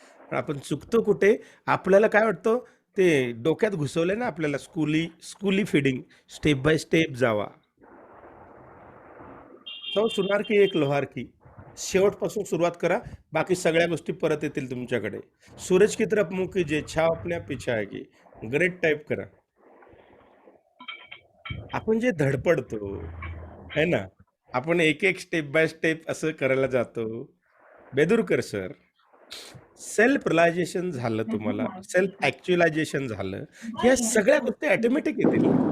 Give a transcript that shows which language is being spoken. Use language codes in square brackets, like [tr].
[mr] पण आपण चुकतो कुठे? आपल्याला काय वाटतं, ते डोक्यात घुसवलंय ना आपल्याला, स्कूली फीडिंग, स्टेप बाय स्टेप जावा. [hi] सौ सुनार की एक लोहार की. [mr] शेवटपासून सुरुवात करा, बाकी सगळ्या गोष्टी परत येतील तुमच्याकडे. [hi] सूरज की तरफ मुंह कीजिए, छाव अपने आप पीछे आएगी. [mr] ग्रेट टाईप करा. आपण जे धडपडतो है ना, आपण एक एक स्टेप बाय स्टेप असं करायला जातो. बेदुरकर सर, सेल्फ रिअलायझेशन झालं, तुम्हाला सेल्फ ऍक्च्युअलायझेशन झालं, ह्या सगळ्या गोष्टी ऑटोमॅटिक येतील